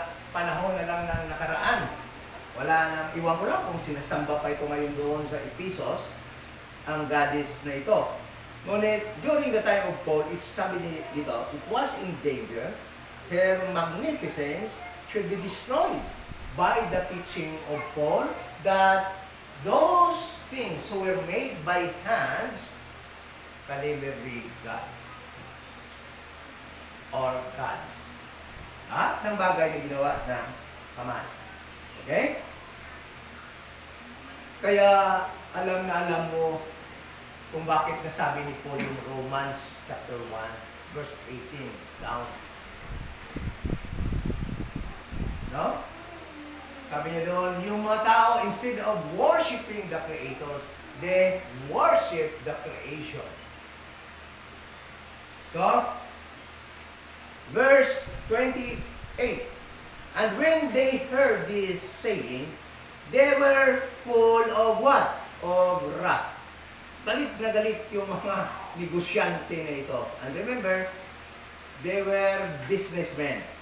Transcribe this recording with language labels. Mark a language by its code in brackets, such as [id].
[tl] Panahon na lang ng nakaraan. Wala nang, iwan ko lang kung sinasamba pa ito ngayon doon sa Ephesus, ang goddess na ito. [en] Ngunit, during the time of Paul, [tl] sabi dito, [en] it was in danger, her magnificence should be destroyed by the teaching of Paul, that those things who were made by hands can never be God or gods. [tl] At ng bagay na ginawa ng kamay. [en] Okay? [tl] Kaya alam na alam mo kung bakit nasabi ni Paul yung Romans [en] chapter 1 verse 18 down. No? [tl] Sabi niya doon, yung mga tao, [en] instead of worshiping the Creator, they worship the creation. So, verse 28. And when they heard this saying, they were full of what? Of wrath. [tl] Galit na galit yung mga negosyante na ito. [en] And remember, they were businessmen.